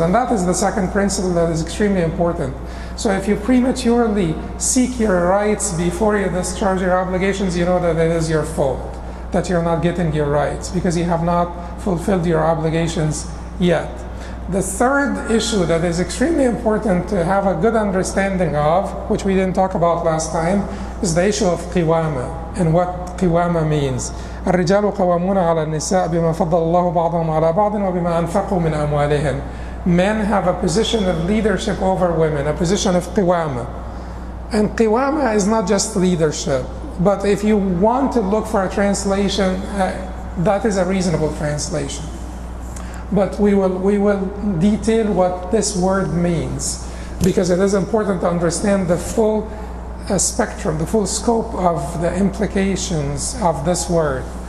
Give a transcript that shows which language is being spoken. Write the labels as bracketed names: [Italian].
[English] And that is the second principle that is extremely important. So if you prematurely seek your rights before you discharge your obligations, you know that it is your fault, that you're not getting your rights because you have not fulfilled your obligations yet. The third issue that is extremely important to have a good understanding of, which we didn't talk about last time, is the issue of qiwama and what qiwama means. [Arabic] الرجال قوامون على النساء بما فضل الله بعضهم على بعض وبما أنفقوا من أموالهم. [English] Men have a position of leadership over women, a position of qiwama. And qiwama is not just leadership, but if you want to look for a translation, that is a reasonable translation. But we will detail what this word means, because it is important to understand the full spectrum, the full scope of the implications of this word.